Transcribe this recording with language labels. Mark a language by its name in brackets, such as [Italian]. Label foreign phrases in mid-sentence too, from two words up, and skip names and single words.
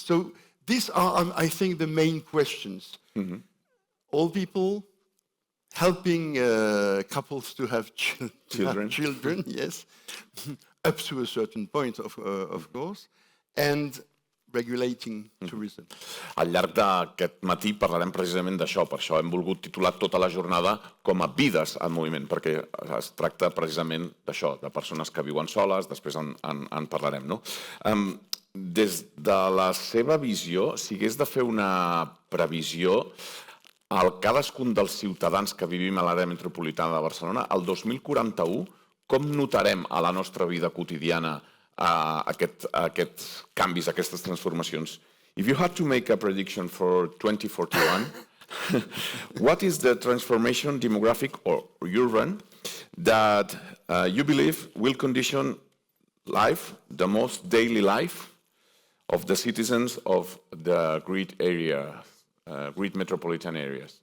[English] So these are, I think, the main questions. Old people, helping couples to have children, yes, up to a certain point, of course, and regulating tourism. [Catalan] Al llarg d'aquest matí parlarem precisament d'això, per això hem volgut titular tota la jornada com a vides en moviment, perquè es tracta precisament d'això, de persones que viuen soles, després en parlarem, no? Des de la seva visió, si hagués de fer una previsió, cadascun dels ciutadans que vivim a l'àrea metropolitana de Barcelona, el 2041, com notarem a la nostra vida quotidiana aquests canvis, aquestes transformacions? [English] If you had to make a prediction for 2041, what is the transformation, demographic or urban, that you believe will condition life, the most daily life of the citizens of the great metropolitan areas?